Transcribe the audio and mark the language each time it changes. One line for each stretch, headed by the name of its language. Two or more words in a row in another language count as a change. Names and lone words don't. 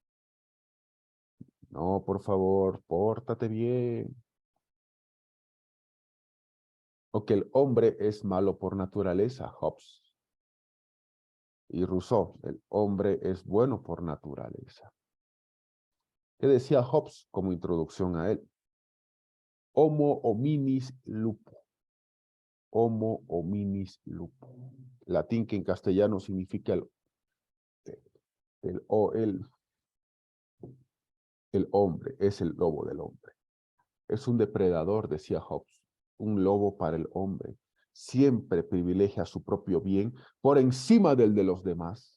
Spanish: No, por favor, pórtate bien. O que el hombre es malo por naturaleza, Hobbes. Y Rousseau, el hombre es bueno por naturaleza. ¿Qué decía Hobbes como introducción a él?
Latin: Homo hominis lupus. Homo hominis lupus.
Spanish: Latín que en castellano significa el, el, el hombre, es el lobo del hombre. Es un depredador, decía Hobbes, un lobo para el hombre. Siempre privilegia su propio bien por encima del de los demás.